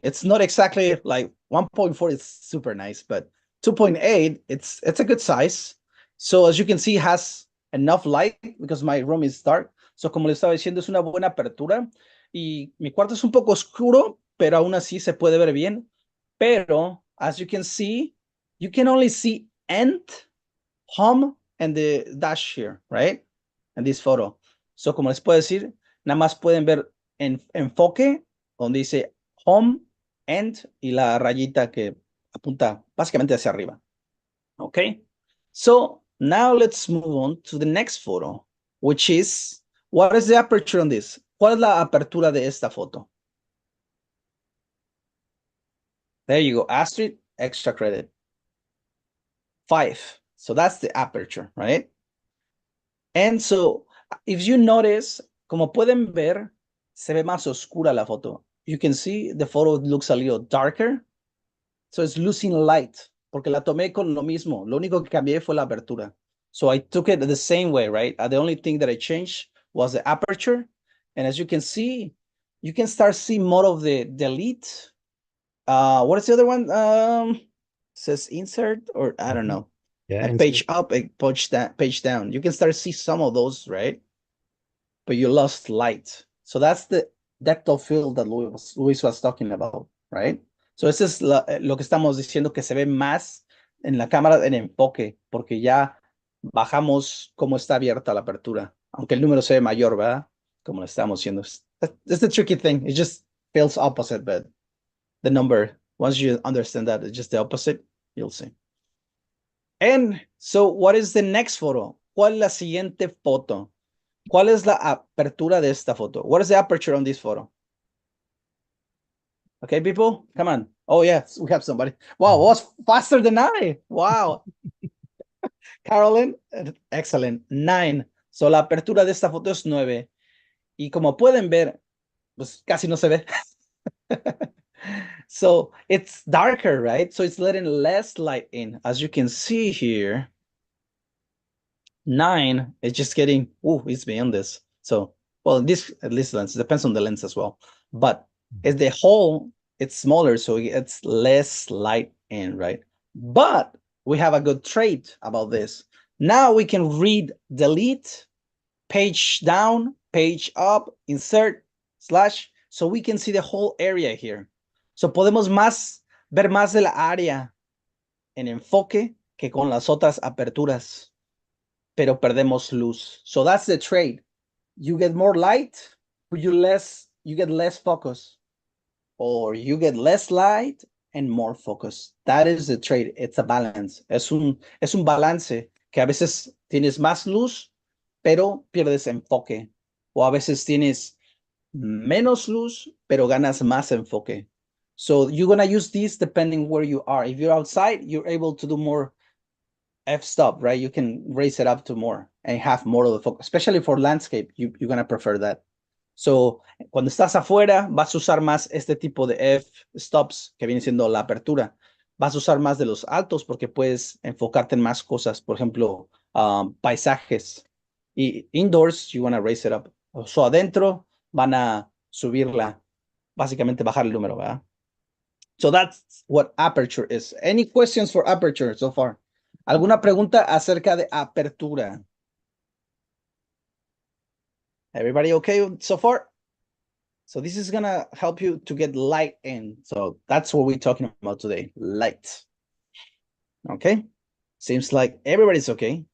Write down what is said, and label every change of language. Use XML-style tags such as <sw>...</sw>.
<en>It's not exactly like 1.4 is super nice, but 2.8, it's a good size. So as you can see, it has enough light because my room is dark.</en> <es>So como le estaba diciendo, es una buena apertura. Y mi cuarto es un poco oscuro, pero aún así se puede ver bien.</es> <en>Pero as you can see, you can only see end, home, and the dash here, right? En this photo.</en> <es>So, como les puedo decir, nada más pueden ver en enfoque, donde dice home, end, y la rayita que apunta básicamente hacia arriba.</es> <en>Okay? So, now let's move on to the next photo, which is, what is the aperture on this?</en> <es>¿Cuál es la apertura de esta foto?</es> <en>There you go, Astrid, extra credit. 5. So that's the aperture, right? And so, if you notice,</en> <es>como pueden ver, se ve más oscura la foto. You can see the photo looks a little darker.</es> <en>So it's losing light,</en> <es>porque la tomé con lo mismo. Lo único que cambié fue la apertura.</es> <en>So I took it the same way, right? The only thing that I changed was the aperture. And as you can see, you can start seeing more of the delete. What is the other one? Says insert, or I don't know. Yeah, A page up, a page down. You can start to see some of those, right? but you lost light. So that's the depth of field that Luis was talking about, right?</en> <es>So eso es lo que estamos diciendo, que se ve más en la cámara en enfoque, porque ya bajamos cómo está abierta la apertura, aunque el número se ve mayor, ¿verdad? Como lo estamos haciendo.</es> <en>That's the tricky thing. It just feels opposite, but the number, once you understand that it's just the opposite, you'll see. And so what is the next photo?</en> <es>¿Cuál es la siguiente foto? ¿Cuál es la apertura de esta foto?</es> <en>What is the aperture on this photo? Okay, people, come on. Oh, yes, we have somebody. Wow, was faster than I. Wow. Carolyn, excellent. 9.</en> <es>So la apertura de esta foto es 9. Y como pueden ver, pues casi no se ve.</es> <en>So it's darker, right? So it's letting less light in. As you can see here, 9 is just getting, it's beyond this. So, well, this at least lens, depends on the lens as well. But as the whole, it's smaller, so it's less light in, right? But we have a good trait about this. Now we can read, delete, page down, page up, insert, slash, so we can see the whole area here.</en> <es>So podemos ver más de la área en enfoque que con las otras aperturas, pero perdemos luz.</es> <en>So that's the trait. You get more light, but you get less focus, or you get less light and more focus. That is the trait. It's a balance.</en> <es>Es un balance que a veces tienes más luz, pero pierdes enfoque. O a veces tienes menos luz, pero ganas más enfoque.</es> <en>So you're going to use this depending where you are. If you're outside, you're able to do more f-stop, right? You can raise it up to more and have more of the focus, especially for landscape. You're going to prefer that.</en> <es>So cuando estás afuera, vas a usar más este tipo de f-stops que viene siendo la apertura. Vas a usar más de los altos porque puedes enfocarte en más cosas. Por ejemplo, paisajes.</es> <en>Y indoors, you want to raise it up.</en> <es>So adentro van a subirla, básicamente bajar el número, ¿verdad?</es> <en>So that's what aperture is. Any questions for aperture so far?</en> <es>¿Alguna pregunta acerca de apertura?</es> <en>Everybody okay so far? So this is going to help you to get light in. So that's what we're talking about today, light. Okay? Seems like everybody's okay.</en>